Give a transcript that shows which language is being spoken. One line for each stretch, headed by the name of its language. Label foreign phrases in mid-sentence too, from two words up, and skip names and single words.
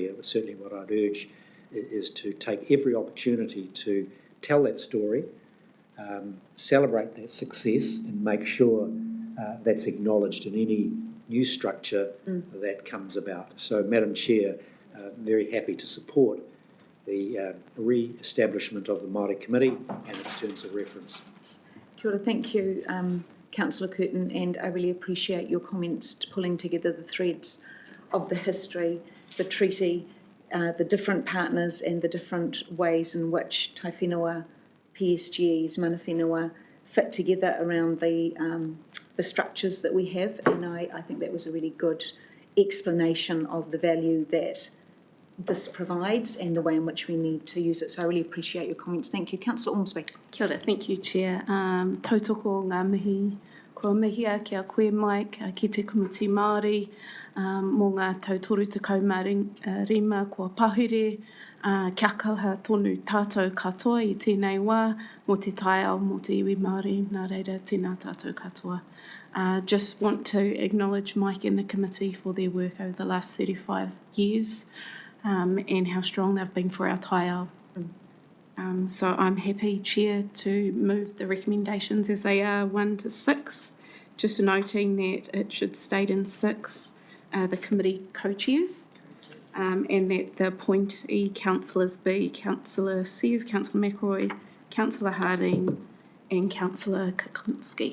English: It was certainly what I'd urge, is to take every opportunity to tell that story, celebrate that success, and make sure that's acknowledged in any new structure that comes about. So, Madam Chair, very happy to support the re-establishment of the Māori committee and its terms of reference.
Māori: Kia ora,
English: thank you, Councillor Curtin, and I really appreciate your comments pulling together the threads of the history, the treaty, the different partners and the different ways in which
Māori: tai whenua,
English: PSGs,
Māori: mana whenua
English: fit together around the structures that we have, and I think that was a really good explanation of the value that this provides and the way in which we need to use it. So I really appreciate your comments. Thank you. Councillor Ormsby.
Māori: Kia ora,
English: thank you, Chair.
Māori: Tautoko ngā mihi, kua mihia kia koe Mike, ki te komiti Māori, mō ngā tautoru tekau rima, kua pahure, kia kauha tonu tātou katoa i tēnei wā, mō te taiao, mō te iwi Māori, nā reira, tēnā tātou katoa.
English: Just want to acknowledge Mike and the committee for their work over the last 35 years. And how strong they've been for our taiao. So I'm happy, Chair, to move the recommendations as they are 1 to 6, just noting that it should state in 6 the committee co-chairs, and that the appointee councillors be Councillor Sears, Councillor McElroy, Councillor Harding and Councillor Kuklinski.